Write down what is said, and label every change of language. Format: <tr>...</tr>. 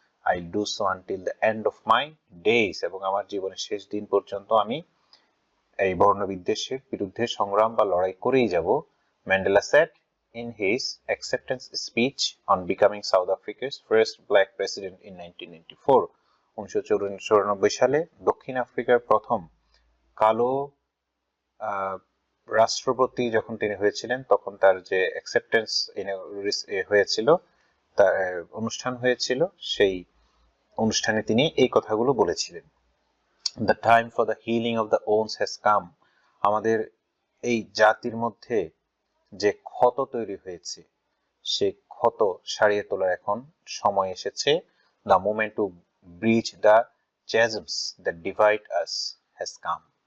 <en>I'll do so until the end of my days,</en> <bn>এবং আমার জীবনের শেষ দিন পর্যন্ত আমি এই বর্ণবিদ্বেষের বিরুদ্ধে সংগ্রাম বা লড়াই করেই যাব,</bn> <en>Mandela said in his acceptance speech on becoming South Africa's first black president in 1994.</en> <bn>1994 সালে দক্ষিণ আফ্রিকার প্রথম কালো রাষ্ট্রপতি যখন তিনি হয়েছিলেন, তখন তার যে অ্যাকসেপ্টেন্স হয়েছিল, তার অনুষ্ঠান হয়েছিল, সেই অনুষ্ঠানে তিনি এই কথাগুলো বলেছিলেন।</bn> <en>The time for the healing of the wounds has come.</en> <bn>আমাদের এই জাতির মধ্যে যে ক্ষত তৈরি হয়েছে, সেই ক্ষত সারিয়ে তোলার এখন সময় এসেছে।</bn> <en>The moment to breach the chasms that divide us has come.</en>